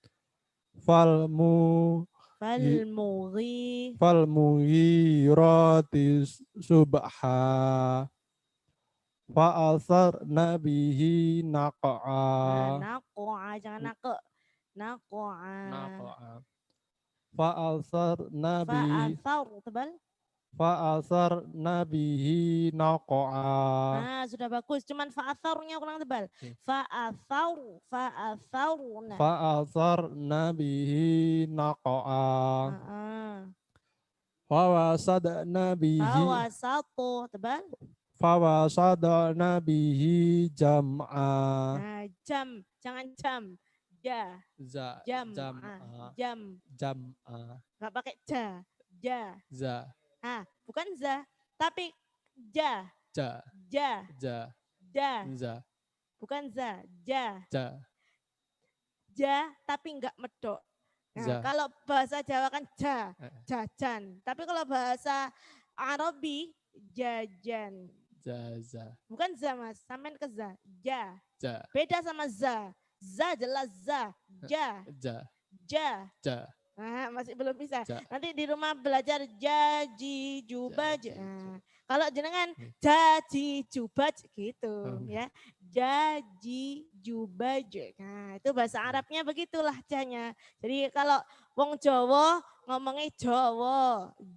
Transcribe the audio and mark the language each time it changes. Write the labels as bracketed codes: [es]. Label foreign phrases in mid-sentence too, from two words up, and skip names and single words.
[ar] فالمغيرات صبحا. فأثرن به نقعا. [id] Naqa'a, jangan naqe. Naqa'a. [ar] فأثرن به [id] tebal. [ar] فأثرن به نقعا. [id] Sudah bagus. Cuman fa'atharnya kurang tebal. [ar] Fa'atharuna. فأثرن به نقعا. فوسطن به. Fawasatu, tebal. فوسطن به جمعا. [id] Jangan jam. Jam'a. Enggak pakai ja. Bukan za, tapi ja. Bukan za, ja. Tapi enggak medok. Kalau bahasa Jawa kan jajan. Tapi kalau bahasa Arabi jajan. Bukan za Mas, sampean ke za. Beda sama za. Za jelas za. Ja. Masih belum bisa. Nanti di rumah belajar jaji jubaj. Kalau jenengan jaji jubaj gitu ya. Jaji jubaj. Itu bahasa Arabnya begitulah jahnya. Jadi kalau wong Jawa ngomongnya Jawa.